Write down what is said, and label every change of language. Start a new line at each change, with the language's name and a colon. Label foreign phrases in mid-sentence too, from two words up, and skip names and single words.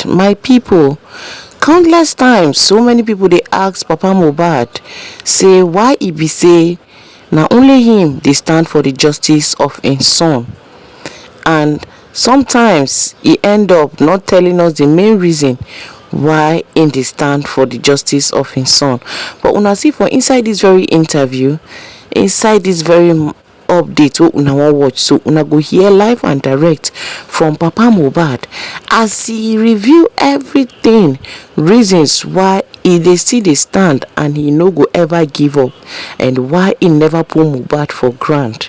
Nigerian Pidgin: My people, countless times, so many people they ask Papa Mohbad, say why he be say, now only him they stand for the justice of his son. And sometimes he end up not telling us the main reason why in they stand for the justice of his son. But una see for inside this very interview, inside this very update what una wan watch, so una go hear live and direct from Papa Mohbad as he review everything, reasons why he dey still dey stand and he no go ever give up, and why he never put Mohbad for ground.